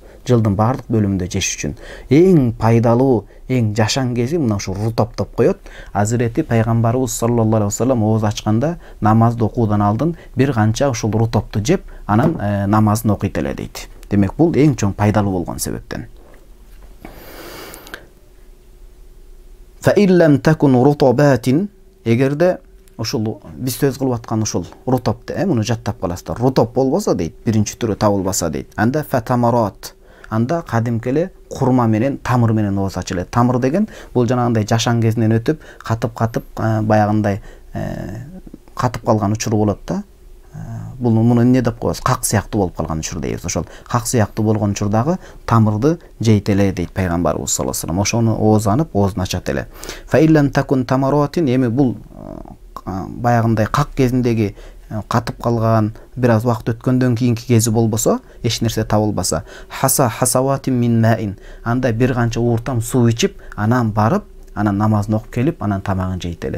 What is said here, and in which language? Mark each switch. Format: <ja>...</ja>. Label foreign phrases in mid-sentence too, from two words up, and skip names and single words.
<ky>Жылдын бардык бөлүмүндө жеш үчүн эң пайдалуу, эң жашан кези мына ушул рутоп деп коет. Азирети пайгамбарыбыз</ky> <ar>صلى الله عليه وسلم</ar> <ky>ооз ачканда намазды окуудан алдын бир канча ушул рутопту жеп, анан намазын окуйт эле дейт. Демек бул эң чоң пайдалуу болгон себептен.</ky> <ar>فإن لم تكن رطبات,</ar> <ky>эгерде ушул биз сөз кылып аткан ушул рутопты, муну жаттап каласыздар. Рутоп болбосо дейт, биринчи түрү табылбаса дейт. Анда фатамарат, анда кадимки эле курма менен, тамыр менен ооз ачылат. Тамыр деген бул жанагындай жашан кезинен өтүп, катып баягындай катып калган учуру болот да. Бул муну эмне деп коебуз? Как сыяктуу болуп калган учур дейбиз. Ошол как сыяктуу болгон учурдагы тамырды жейт эле дейт пайгамбарыбыз</ky> <ar>صلى الله عليه وسلم.</ar> <ky>Ошону оозанып, оозун ачат эле.</ky> <ar>فإن لم تكن تمرات,</ar> <ky>эми бул баягындай как кезиндеги катып калган, бир аз убакыт өткөндөн кийинки кези болбосо, эч нерсе табылбаса,</ky> <ar>حسوات من ماء,</ar> <ky>анда бир канча ууртам суу ичип, анан барып, анан намазын окуп келип, анан тамагын жейт эле.</ky>